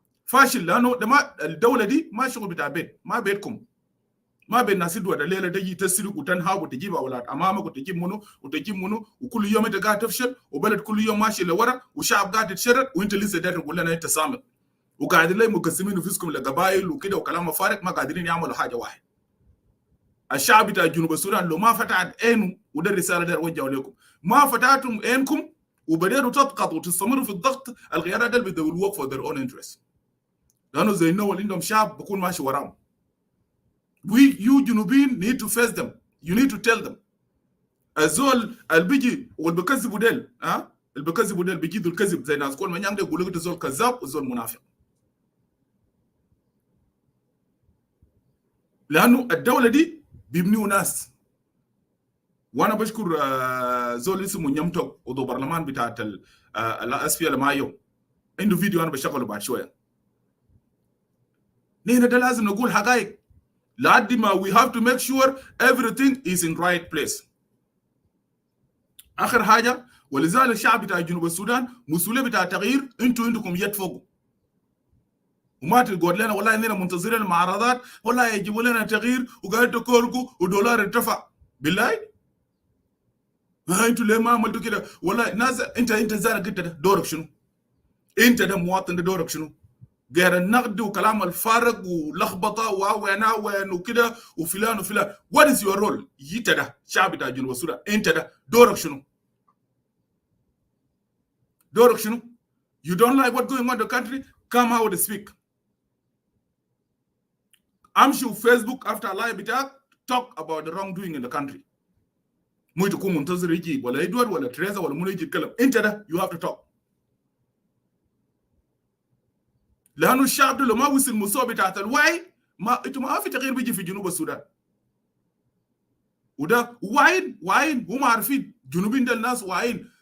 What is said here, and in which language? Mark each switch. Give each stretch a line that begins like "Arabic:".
Arabic: فاشل، لانه الدوله دي ما شغل بتاع بيت، ما بيتكم، ما بين الناس دول الليله تجي تسرق وتنهب وتجيب اولاد امامك وتجيب منو وكل يوم انت قاعد تفشل، وبلد كل يوم ماشي لورا، وشعب قاعد يتشرد، وانت لسه داير تقول لنا انت صامت، وقاعدين لي مقسمين نفسكم لقبائل وكده وكلام فارغ، ما قادرين يعملوا حاجه واحده. الشعب بتاع جنوب السودان لو ما فتحت عينه، وده الرساله دي اوجهها لكم، ما فتحتم عينكم وبدأتوا تضغطوا وتستمروا في الضغط، القيادات دي
English: they will work for their own interest.
Arabic: لانه زي النوع اللي عندهم شعب بكون ماشي وراهم.
English: you جنوبيين need to face them, you need to tell them.
Arabic: الزول اللي بيجي والبكذبوا ديل اللي بكذبوا ديل بيجيدوا الكذب زي ناس كل ما يعمل يقول لك الزول كذاب والزول منافق. لانه الدوله دي بيبنيوا ناس. وانا بشكر زول اسمه نيمتوك وضو برلمان بتاعت الاسفيا لمايو، عنده فيديو انا بشغله بعد شويه. نحن ده لازم نقول حقائق لحد ما
English: we have to make sure everything is in right place.
Arabic: اخر حاجه، ولذلك الشعب بتاع جنوب السودان مسؤوليه بتاع التغيير، انتوا عندكم يد فوق، وما تقول لنا والله اننا منتظرين المعارضات، والله يجيبوا لنا تغيير وقاعد تكوركوا ودولار ارتفع. بالله انتوا ليه ما عملتوا كده؟ والله ناس انت زارك انت دورك شنو؟ انت ده مواطن ده دورك شنو؟ غير النقد وكلام الفارغ ولخبطه وين وكده وفلان وفلان.
English: What is your role?
Arabic: انت ده شعب بتاع جنوب السودان، انت ده دورك شنو؟ دورك شنو؟
English: You don't like what's going on in the country? Come out and speak.
Arabic: امشي فيسبوك
English: after live
Arabic: بتاعك
English: talk about the wrongdoing in the country.
Arabic: مو تكون منتظر يجي ولا ادوارد ولا تريزا ولا منو يجي يتكلم، انت ده
English: you have to talk.
Arabic: لانه الشعب ده لو ما وصل المستوى بتاعت الوعي، ما في تغيير بيجي في جنوب السودان. وده واعيين هم عارفين جنوبين ده الناس واعيين.